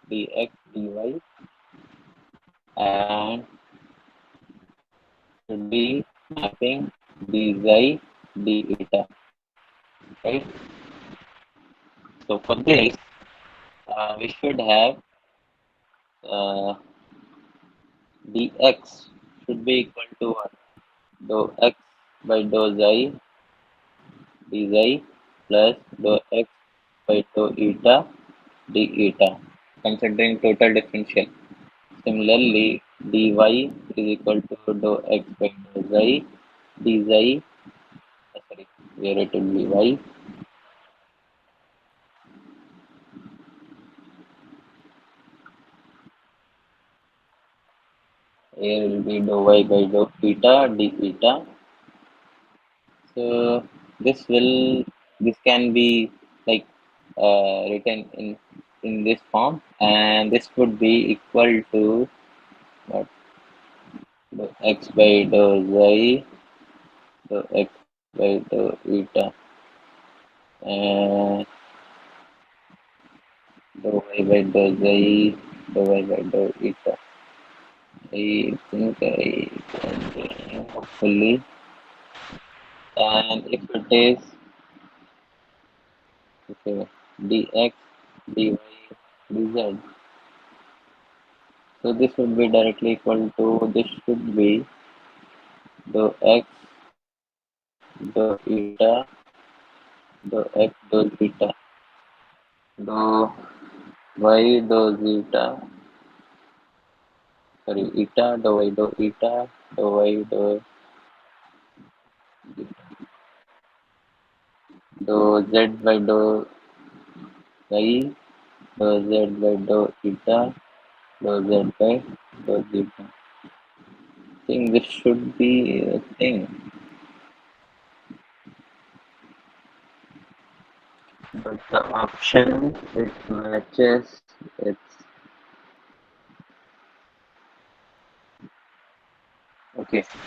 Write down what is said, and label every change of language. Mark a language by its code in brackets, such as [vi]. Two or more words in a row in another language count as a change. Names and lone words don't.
[en] Dx dy and should be mapping dxi d eta, right? So for this, we should have dx should be equal to what? Dou x by dou xi dxi plus dou x by dou eta d eta, considering total differential. Similarly, dy is equal to dou x by dou xi dxi, sorry, we are written dy. Here will be dou y by dou eta d eta. So this can be like written in this form, and this would be equal to what? Dou x by dou xi dou x by dou eta and dou y by dou xi dou y by dou eta. I think I can do it hopefully. And if it is Okay, dx, dy, dz. So this would be directly equal to, this should be dou x, dou eta, dou x, dou zeta, dou y, dou zeta, sorry, eta, dou y, dou eta, dou y, dou z by dou y, dou z by dou eta, dou z by dou zeta. I think this should be a thing. But the option it matches, it's okay.